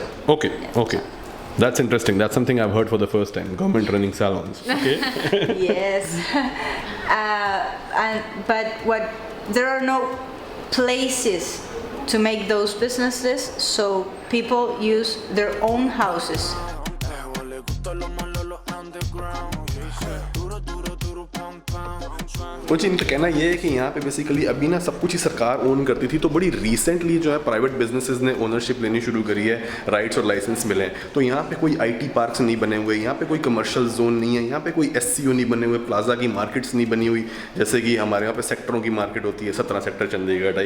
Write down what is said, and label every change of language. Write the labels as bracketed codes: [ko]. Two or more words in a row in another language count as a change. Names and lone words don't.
[en] Okay, okay. That's interesting. That's something I've heard for the first time. Government running salons. Okay. Yes. But there are no places to make those businesses, so people use their own houses. [es] Le gusta lo malo, lo underground, yeah. Duro, duro, duro, pam, pam. [hi] कुछ इनका कहना ये है कि यहाँ पे बेसिकली अभी ना सब कुछ ही सरकार ओन करती थी, तो बड़ी रिसेंटली जो है [en] private businesses [hi] ने ओनरशिप लेनी शुरू करी है, राइट्स और लाइसेंस मिले हैं। तो यहाँ पे कोई [en] IT parks [hi] नहीं बने हुए, यहाँ पे कोई [en] commercial zone [hi] नहीं है, यहाँ पे कोई एससीओ नहीं बने हुए, प्लाजा की मार्केट्स नहीं बनी हुई, जैसे कि हमारे यहाँ पे सेक्टरों की मार्केट होती है, 17 सेक्टर चंडीगढ़ टाइप।